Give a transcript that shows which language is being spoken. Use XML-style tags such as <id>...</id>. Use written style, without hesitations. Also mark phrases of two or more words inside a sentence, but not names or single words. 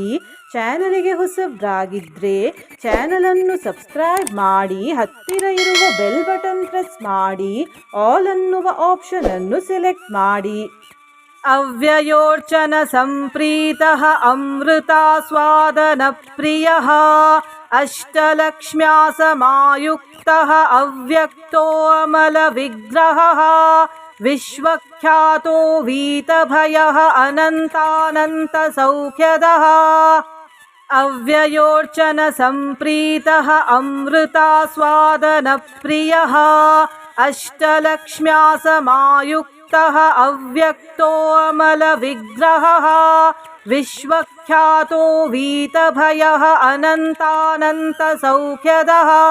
<kn>ಚಾನಲಿಗೆ ಹೊಸಬ್ರಾಗಿದ್ದರೆ ಚಾನಲನ್ನು ಸಬ್ಸ್ಕ್ರೈಬ್ ಮಾಡಿ, ಹತ್ತಿರ ಇರುವ</kn> <en>bell button press</en> <kn>ಮಾಡಿ, ಆಲ್ ಅನ್ನುವ ಆಪ್ಷನ್ ಅನ್ನು ಸೆಲೆಕ್ಟ್ ಮಾಡಿ.</kn> <sa>ಅವ್ಯಯೋರ್ಚನ ಸಂಪ್ರೀತಃ ಅಮೃತಾಸ್ವಾದನ ಪ್ರಿಯಃ ಅಷ್ಟಲಕ್ಷ್ಮ್ಯಾ ಸಮಾಯುಕ್ತಃ ಅವ್ಯಕ್ತೋ ಅಮಲ ವಿಗ್ರಹಃ ವಿಶ್ವಖ್ಯಾತೋ ವೀತಭಯಃ ಅನಂತಾನಂತ ಸೌಖ್ಯದಃ. ಅವ್ಯಯೋರ್ಚನ ಸಂಪ್ರೀತಃ ಅಮೃತಾಸ್ವಾದನ ಪ್ರಿಯಃ ಅಷ್ಟಲಕ್ಷ್ಮ್ಯಾ ಸಮಾಯುಕ್ತಃ ಅವ್ಯಕ್ತೋ ಅಮಲ ವಿಗ್ರಹಃ ವಿಶ್ವಖ್ಯಾತೋ ವೀತಭಯಃ ಅನಂತಾನಂತ ಸೌಖ್ಯದಃ.</sa>